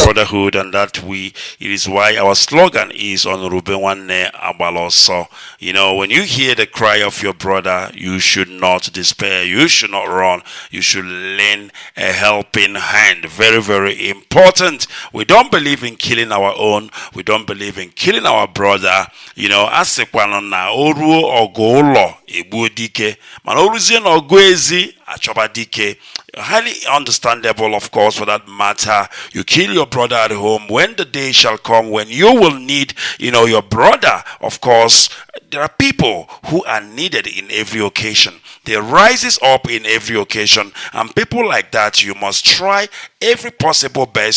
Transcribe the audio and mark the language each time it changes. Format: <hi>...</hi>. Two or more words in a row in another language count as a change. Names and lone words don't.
<en>brotherhood, and that it is why our slogan is on Rubenwane Abaloso. You know, when you hear the cry of your brother, you should not despair, you should not run, you should lend a helping hand. Very, very important. We don't believe in killing our own, we don't believe in killing our brother. You know, asekwanona oru ogolo ebudike, man oruzie na ogwezi achobadike. Highly understandable, of course, for that matter. You kill your brother at home. When the day shall come when you will need, your brother, of course, there are people who are needed in every occasion. They rises up in every occasion, and people like that, you must try every possible best.</en>